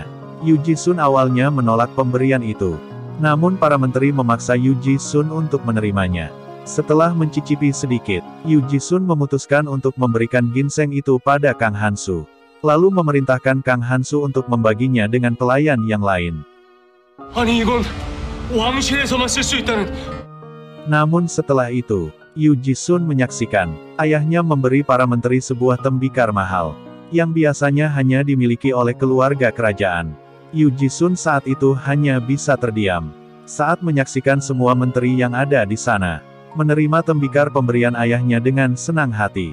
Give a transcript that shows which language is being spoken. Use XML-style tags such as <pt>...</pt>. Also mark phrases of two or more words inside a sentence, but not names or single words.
<id>Yu Ji-sun awalnya menolak pemberian itu. Namun para menteri memaksa Yu Ji-sun untuk menerimanya. Setelah mencicipi sedikit, Yu Ji-sun memutuskan untuk memberikan ginseng itu pada Kang Hansu. Lalu memerintahkan Kang Hansu untuk membaginya dengan pelayan yang lain.</id> <ko>아니 이건 왕실에서만 쓸 수 있다는.</ko> <id>Namun setelah itu, Yu Ji-sun menyaksikan ayahnya memberi para menteri sebuah tembikar mahal, yang biasanya hanya dimiliki oleh keluarga kerajaan. Yu Ji-sun saat itu hanya bisa terdiam saat menyaksikan semua menteri yang ada di sana menerima tembikar pemberian ayahnya dengan senang hati.</id>